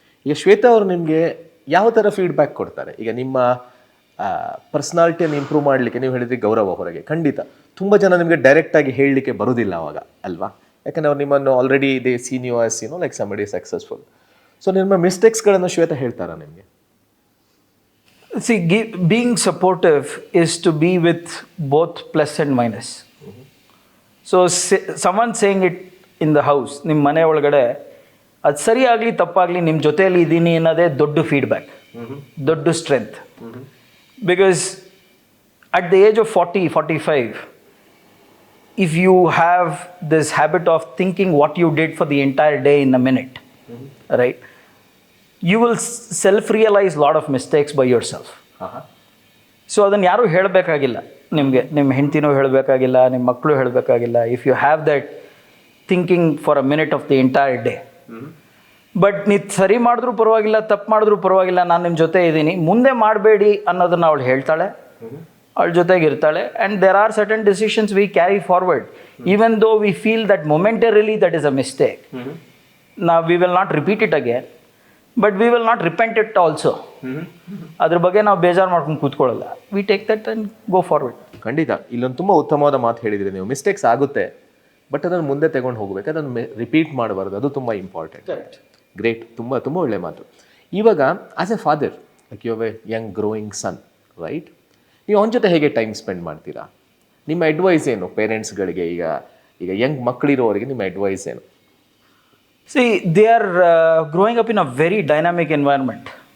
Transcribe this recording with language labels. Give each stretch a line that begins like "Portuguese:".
Kannada: ಈಗ ಶ್ವೇತಾ ಅವರು ನಿಮಗೆ ಯಾವ ಥರ ಫೀಡ್ಬ್ಯಾಕ್ ಕೊಡ್ತಾರೆ? ಈಗ ನಿಮ್ಮ ಪರ್ಸ್ನಾಲಿಟಿಯನ್ನು ಇಂಪ್ರೂವ್ ಮಾಡಲಿಕ್ಕೆ ನೀವು ಹೇಳಿದ್ರಿ ಗೌರವ ಹೊರಗೆ. ಖಂಡಿತ ತುಂಬ ಜನ ನಿಮಗೆ ಡೈರೆಕ್ಟಾಗಿ ಹೇಳಲಿಕ್ಕೆ ಬರೋದಿಲ್ಲ ಅವಾಗ ಅಲ್ವಾ, ಯಾಕಂದರೆ ಅವ್ರು ನಿಮ್ಮನ್ನು already
English: They seen you as you know like somebody successful.
Kannada: So ನಿಮ್ಮ ಮಿಸ್ಟೇಕ್ಸ್ಗಳನ್ನು ಶ್ವೇತಾ ಹೇಳ್ತಾರಾ ನಿಮಗೆ?
English: See, being supportive is to be with both plus and minus. So someone saying it in the house,
Kannada: ನಿಮ್ಮ ಮನೆ ಒಳಗಡೆ ಅದು ಸರಿಯಾಗಲಿ ತಪ್ಪಾಗಲಿ ನಿಮ್ಮ ಜೊತೆಯಲ್ಲಿ ಇದ್ದೀನಿ ಅನ್ನೋದೇ ದೊಡ್ಡ ಫೀಡ್ಬ್ಯಾಕ್, ದೊಡ್ಡ strength.
English: Because at the age of 40-45, if you have this habit of thinking what you did for the entire day in a minute, right? You will self-realize a lot of mistakes by yourself.
Kannada: So ಅದನ್ನು ಯಾರೂ ಹೇಳಬೇಕಾಗಿಲ್ಲ ನಿಮಗೆ, ನಿಮ್ಮ ಹೆಂಡತಿನೂ ಹೇಳಬೇಕಾಗಿಲ್ಲ, ನಿಮ್ಮ ಮಕ್ಕಳು ಹೇಳಬೇಕಾಗಿಲ್ಲ.
English: If you have that thinking for a minute of the entire day.
Kannada: But ನೀವು ಸರಿ ಮಾಡಿದ್ರೂ ಪರವಾಗಿಲ್ಲ, ತಪ್ಪು ಮಾಡಿದ್ರೂ ಪರವಾಗಿಲ್ಲ, ನಾನು ನಿಮ್ಮ ಜೊತೆ ಇದ್ದೀನಿ, ಮುಂದೆ ಮಾಡಬೇಡಿ ಅನ್ನೋದನ್ನು ಅವಳು ಹೇಳ್ತಾಳೆ, ಅವಳ ಜೊತೆಗೆ ಇರ್ತಾಳೆ.
English: And there are certain decisions we carry forward even though we feel that momentarily that is a mistake. ನಾವು we will not repeat it again, but we will not repent it also.
Kannada: ಅದ್ರ ಬಗ್ಗೆ ನಾವು ಬೇಜಾರು ಮಾಡ್ಕೊಂಡು ಕೂತ್ಕೊಳ್ಳಲ್ಲ.
English: We take that and go forward.
Kannada: ಖಂಡಿತ ಇಲ್ಲೊಂದು ತುಂಬ ಉತ್ತಮವಾದ ಮಾತು ಹೇಳಿದ್ರಿ ನೀವು. ಮಿಸ್ಟೇಕ್ಸ್ ಆಗುತ್ತೆ, ಬಟ್ ಅದನ್ನು ಮುಂದೆ ತಗೊಂಡು ಹೋಗ್ಬೇಕು, ಅದನ್ನು ರಿಪೀಟ್ ಮಾಡಬಾರ್ದು, ಅದು ತುಂಬ ಇಂಪಾರ್ಟೆಂಟ್. ಗ್ರೇಟ್, ತುಂಬ ತುಂಬ ಒಳ್ಳೆ ಮಾತು. ಇವಾಗ
English: As a father, like you have a young growing son, right?
Kannada: ನೀವು ಅವನ ಜೊತೆ ಹೇಗೆ ಟೈಮ್ ಸ್ಪೆಂಡ್ ಮಾಡ್ತೀರಾ? ನಿಮ್ಮ ಅಡ್ವೈಸ್ ಏನು ಪೇರೆಂಟ್ಸ್ಗಳಿಗೆ? ಈಗ ಯಂಗ್ ಮಕ್ಕಳಿರೋರಿಗೆ ನಿಮ್ಮ ಅಡ್ವೈಸ್ ಏನು?
English: See, they are growing up in a very dynamic environment.